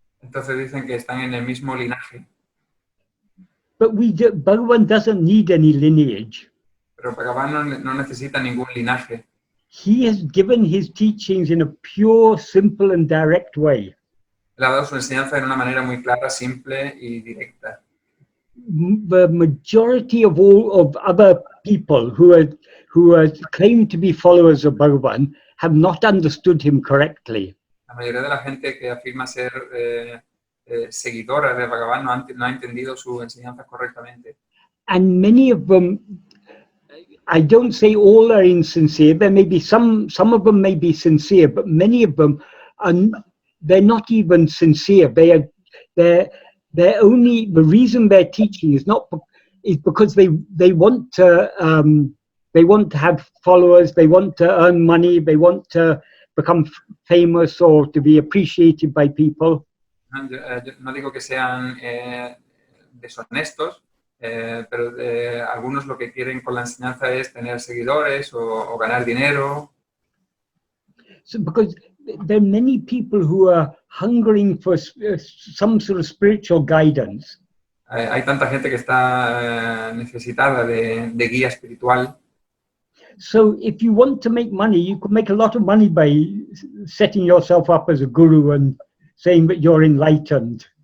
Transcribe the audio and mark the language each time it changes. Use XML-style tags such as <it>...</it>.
<es>Entonces dicen que están en el mismo linaje.</es> <en>But Bhagavan doesn't need any lineage.</en> <es>Pero Bhagavan no necesita ningún linaje.</es> <en>He has given his teachings in a pure, simple and direct way.</en> <es>Él ha dado su enseñanza de una manera muy clara, simple y directa.</es> <en>The majority of other people who are claimed to be followers of Bhagavan have not understood him correctly.</en> <es>La mayoría de la gente que afirma ser seguidora de Bhagavan no ha entendido su enseñanza correctamente.</es> <en>And many of them, I don't say all are insincere. There may be some of them may be sincere, but many of them they're not even sincere. They're only, the reason they're teaching is because they want to have followers, they want to earn money, they want to become famous or to be appreciated by people.</en> <es>No digo que sean deshonestos, pero algunos lo que quieren con la enseñanza es tener seguidores o ganar dinero.</es> <en>So because there are many people who are hungering for some sort of spiritual guidance.</en> <es>Hay tanta gente que está necesitada de guía espiritual.</es> <en>So if you want to make money, you could make a lot of money by setting yourself up as a guru and saying that you're enlightened.</en>